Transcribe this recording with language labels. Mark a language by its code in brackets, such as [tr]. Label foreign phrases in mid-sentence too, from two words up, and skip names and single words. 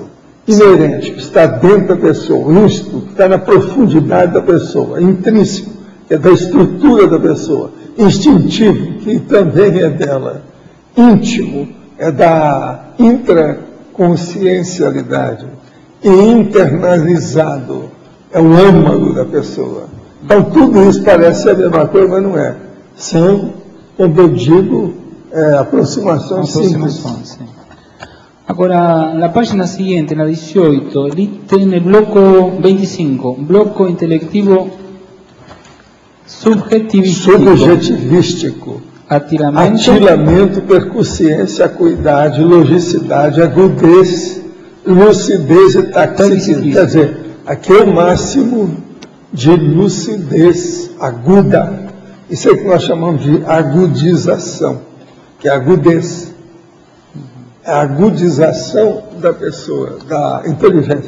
[pt] Inerente, que está dentro da pessoa, íncito, que está na profundidade da pessoa, intrínseco, que é da estrutura da pessoa, instintivo, que também é dela, íntimo, é da intraconsciencialidade, e internalizado, é o âmago da pessoa. Então tudo isso parece a mesma coisa, mas não é. São, como eu digo, aproximações simples. Agora, na página seguinte, na 18, ele tem o bloco 25, bloco intelectivo subjetivístico. Atilamento, percussiência, acuidade, logicidade, agudez, lucidez e taxismo. Quer dizer, aqui é o máximo de lucidez aguda. Isso é que nós chamamos de agudização, que é agudez. É a agudização da pessoa, da inteligência.